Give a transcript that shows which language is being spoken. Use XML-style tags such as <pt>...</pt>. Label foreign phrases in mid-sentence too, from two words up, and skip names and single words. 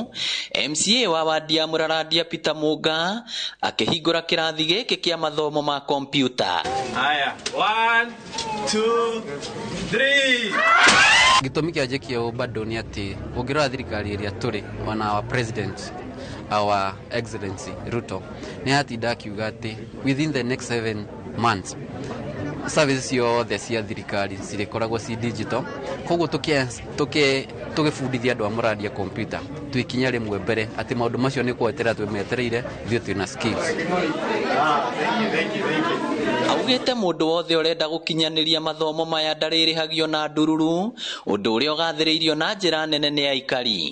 <ki>MCA wa wadi ya Muraradia Peter Muga akihingura kirathi giki kia mathomo ma kompyuta. Haya, 1 2 3. Gitumi kia jekio bado ni ati ugira thirikari iria turi wana</ki> <en>our president, our excellency</en> <ki>Ruto ni ati ndakiuga ati</ki> <en>within the next 7 months</en> <ki>services yothe cia thirikari cirikoragwo ci digital, koguo tugifundithia andu a Muradia computer twikinya rimwe mbere ati maundu macio ni kwetera twemetereire thio twina skills. Augite mundu wothe urenda gukinyaniria mathomo maya ndaririhagio na ndururu, undu uria ugathiriirio na njira nene ni aikari.</ki>